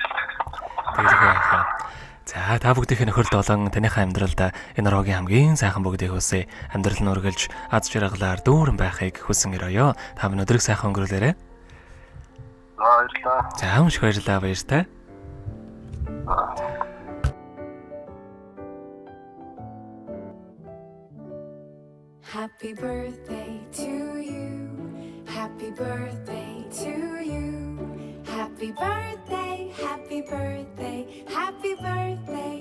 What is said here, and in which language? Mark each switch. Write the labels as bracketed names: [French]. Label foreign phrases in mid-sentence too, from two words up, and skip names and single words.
[Mongolian] Тэгэлгүй. За та бүгдийнхээ нөхөрлөл болон таныхаа амьдралд энэ рогийн хамгийн сайхан бүгдийг хүсье. Амьдрал нь үргэлж аз жаргалаар дүүрэн байхыг хүсэн өрөөё. Та бүхэн өдрийг сайхан өнгөрүүлээрэй. Баярлалаа. За маш баярлалаа баяртай. [English] Happy birthday to you. Happy birthday to you. Happy birthday, happy birthday, happy birthday.